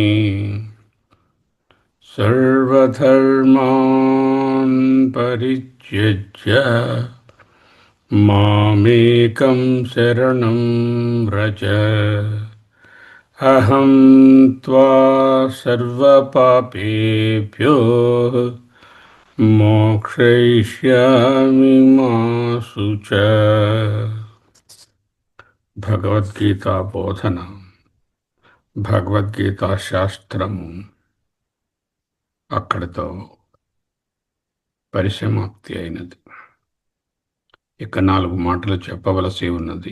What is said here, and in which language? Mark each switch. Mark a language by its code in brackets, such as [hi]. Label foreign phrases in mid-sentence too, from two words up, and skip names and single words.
[sa] सर्वधर्मान् परित्यज्य मामेकं शरणं व्रज. अहं त्वा सर्वपापेभ्यो मोक्षयिष्यामि मा शुच. [te] భగవద్గీత బోధన, భగవద్గీత శాస్త్రము అక్కడితో పరిసమాప్తి అయినది. ఇక 4 మాటలు చెప్పవలసి ఉన్నది.